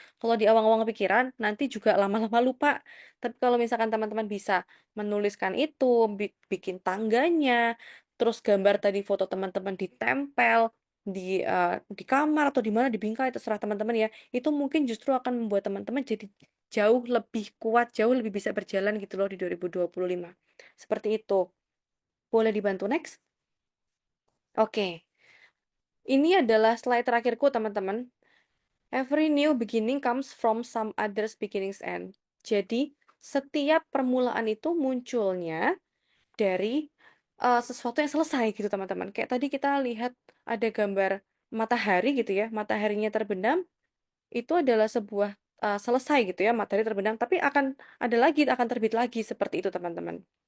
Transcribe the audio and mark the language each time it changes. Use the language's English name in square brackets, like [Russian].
[Indonesian] Kalau di awang-awang pikiran nanti juga lama-lama lupa. Tapi kalau misalkan teman-teman bisa menuliskan itu, bikin tangganya, terus gambar tadi foto teman-teman ditempel di kamar atau di mana di bingkai terserah teman-teman ya. Itu mungkin justru akan membuat teman-teman jadi jauh lebih kuat, jauh lebih bisa berjalan gitu loh di 2025. Seperti itu. Boleh dibantu next? Oke. Ini adalah slide terakhirku, teman-teman. [English] Every new beginning comes from some others beginnings end. [Indonesian] Jadi, setiap permulaan itu munculnya dari sesuatu yang selesai gitu, teman-teman. Kayak tadi kita lihat ada gambar matahari gitu ya, mataharinya terbenam, itu adalah sebuah selesai gitu ya, matahari terbenam, tapi akan ada lagi, akan terbit lagi seperti itu teman-teman.